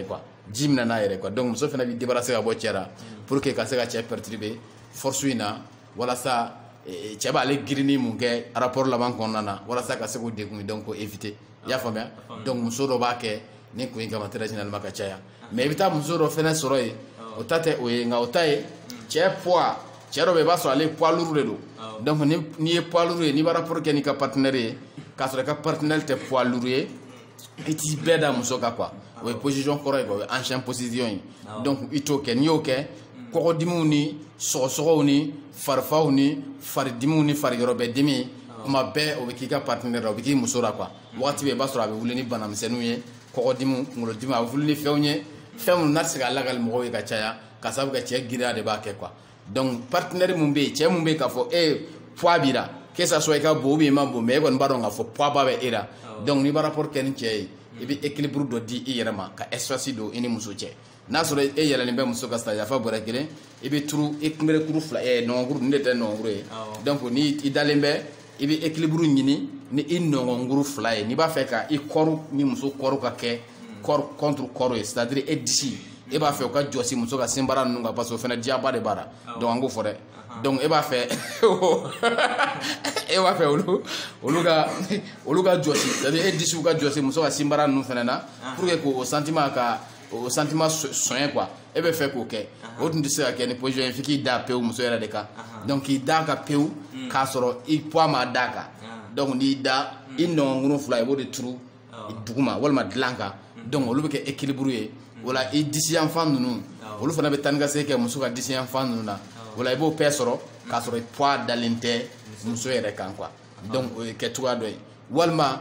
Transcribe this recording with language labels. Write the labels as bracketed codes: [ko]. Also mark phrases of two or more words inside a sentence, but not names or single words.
[bm] quoi ji bɛna n'a yɛrɛ quoi donc muso fɛnɛ bɛ débarrasser ka bɔ cɛ la [fr] pour que [bm] ka se ka cɛ perturber force in na walasa cɛ b'ale girinni mun kɛ rapport laban kɔnɔna na walasa ka se k'o degun donc k'o éviter i y'a faamuya donc muso dɔ b'a kɛ ni kun in kama [fr] très généralement [bm] ka caya mais i bɛ taa muso dɔ fɛnɛ sɔrɔ yen o ta tɛ o ye nka o ta ye cɛ poids cɛ dɔ bɛ i b'a sɔrɔ ale [fr] poids lourd [bm] de don donc n'i ye [fr] poids lourd [bm] ye n'i b'a rapport kɛ n'i ka partenaire ye k'a sɔrɔ i ka partenaire tɛ [fr] poids lourd [bm] ye i t'i bɛɛ da muso kan quoi o ye position kɔrɔ ye quoi o ye [fr] ancien position [bm] ye donc i t'o kɛ n'i y'o kɛ kɔgɔdimiw ni sɔgɔsɔgɔw ni farifaw ni faridimiw ni fariyɔrɔbɛdimi kuma bɛɛ o bɛ k'i ka partenaire la o bɛ k'i muso la quoi waati bɛɛ i b'a sɔrɔ a bɛ wuli ni banamisɛnninw ye kɔgɔdimiw kunkolodimi a bɛ wuli ni fɛnw ye fɛn minnu n'a tɛ se ka lagali mɔgɔw ye ka caya ka sababu kɛ cɛ giriya de b'a kɛ quoi donc partenaire mun bɛ yen cɛ mun bɛ yen k'a fɔ poids b'i la [fr] que ça soit [bm] i ka bon [fr] ou bien [bm] i ma bon mais e kɔni b'a dɔn k'a fɔ poids ba bɛ e la donc n'i b'a rapport kɛ ni cɛ ye i bɛ équilibre dɔ di i yɛrɛ ma ka espace don i ni muso cɛ n'a sɔrɔ e yɛlɛlen bɛ muso ka sa yafa bɔrɛ kelen i bɛ turu i kunberekuru fila nɔgɔnkuru nin de tɛ nɔgɔnkuru ye donc ni i dalen bɛ i bɛ équilibre ɲini ni i nɔgɔnkuru fila ye n'i b'a fɛ ka i kɔru ni muso kɔru ka kɛ kɔru contre kɔru ye [fr] c'est-à-dire [bm] e disi e b'a fɛ o ka jɔsi muso ka senbara ninnu kan [fr] parce que [bm] o fana diyaba de b'a la donc an k'o fɔ dɛ donc e b'a fɛ olu ka jɔsi [fr] c'est-à-dire [bm] e disiw ka jɔsi muso ka senbara ninnu fana na [fr] pour que [bm] k'o sentiment soɲɛ quoi e bɛ fɛ k'o kɛ o tun tɛ se ka kɛ ni position ye f'i k'i da pewu muso yɛrɛ de kan donc k'i da ka pewu k'a sɔrɔ i poids ma da kan donc n'i da i nɔgɔnkuru fila i b'o de turu duguma walima dilan kan donc olu bɛ kɛ équilibre ye wala i disi yanfan ninnu olu fana bɛ taa ni ka segin kɛ muso ka disi yanfan ninnu na wala i b'o bɛɛ sɔrɔ k'a sɔrɔ poids dalen tɛ muso yɛrɛ kan quoi donc o ye kɛ cogoya dɔ ye walima